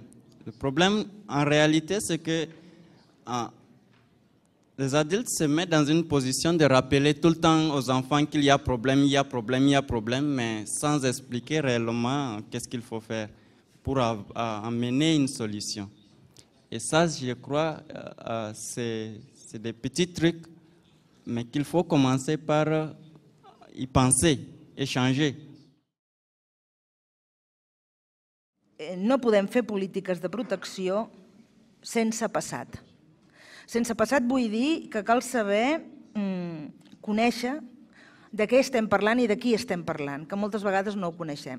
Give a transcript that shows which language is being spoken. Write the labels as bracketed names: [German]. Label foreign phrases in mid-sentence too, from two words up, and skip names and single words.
[French] Le problème, en réalité, c'est que les adultes se mettent dans une position de rappeler tout le temps aux enfants qu'il y a problème, il y a problème, il y a problème, mais sans expliquer réellement qu'est-ce qu'il faut faire pour amener une solution. Et ça, je crois, c'est des petits trucs, mais qu'il faut commencer par y penser et changer. [Catalan] No podem fer polítiques de protecció sense passat. Sense passat vull dir que cal saber conèixer de què estem parlant i de qui estem parlant, que moltes vegades no ho coneixem.